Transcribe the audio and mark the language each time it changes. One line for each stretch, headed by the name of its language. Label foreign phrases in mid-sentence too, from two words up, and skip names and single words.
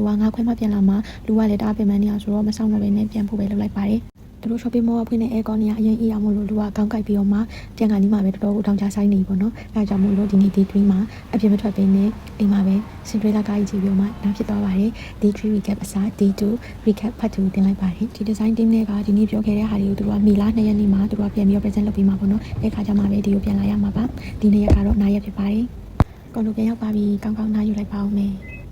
Burmese: ကငါခွဲမှပြန်လာမှာလူကလည်းတအားပင်ပန်းနေအောင်ဆိုတော့မဆောင်တော့ဘဲနဲ့ပြန်ဖို့ပဲလုပ်လိုက်ပါတယ်သူတို့
English: shopping mall
Burmese: ဖွင့်တဲ့ aircon တွေကအရင်အေးအောင်မို့လို့လူကကောင်းကြိုက်ပြီးတော့မှပြန်ကနေမှပဲတော်တော်ကိုတောင်ချဆိုင်နေပေါ့နော်အဲဒါကြောင့်မို့လို့ဒီနေ့
English: day 3
Burmese: မှာအပြင်မထွက်ဘဲနဲ့အိမ်မှာပဲစင်ဒရေလာကားကြီးကြည့်ပြီးတော့မှနောက်ဖြစ်သွားပါတယ်
English: day 3 recap
Burmese: အစား
English: day 2 recap part 2
Burmese: တင်လိုက်ပါတယ်ဒီ
English: design team
Burmese: တွေကဒီနေ့ပြောခဲ့တဲ့ဟာတွေကိုသူတို့ကမေလ2ရက်နေ့မှာသူတို့ကပြန်ပြီးတော့ present လုပ်ပေးမှာပေါ့နော်အဲခါကျမှပဲဒီကိုပြန်လာရမှာပါဒီနေ့ရက်ကတော့နားရက်ဖြစ်ပါတယ်ကုန်လို့ပြန်ရောက်ပါပြီကောင်းကောင်းနားယူလိုက်ပါဦးမယ်